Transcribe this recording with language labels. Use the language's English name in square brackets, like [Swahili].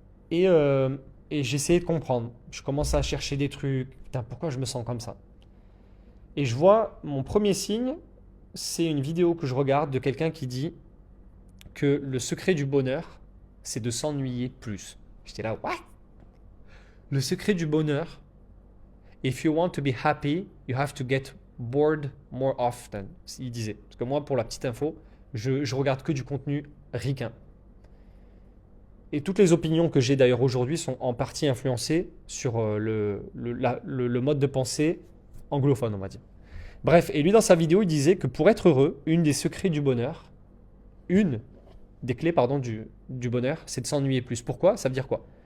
[French] Et, euh, et j'essayais de comprendre. Je commence à chercher des trucs. Putain, pourquoi je me sens comme ça? Et je vois mon premier signe, c'est une vidéo que je regarde de quelqu'un qui dit que le secret du bonheur, c'est de s'ennuyer plus. J'étais là, [English] what? [French] Le secret du bonheur, [English] if you want to be happy, you have to get bored more often. [French] Il disait. Parce que moi, pour la petite info, je regarde que du contenu ricain. Et toutes les opinions que j'ai d'ailleurs aujourd'hui sont en partie influencées sur le mode de pensée anglophone, on va dire. Bref, et lui dans sa vidéo, il disait que pour être heureux, une des secrets du bonheur, une des clés pardon, du bonheur, c'est de s'ennuyer plus. Pourquoi? Ça veut dire quoi?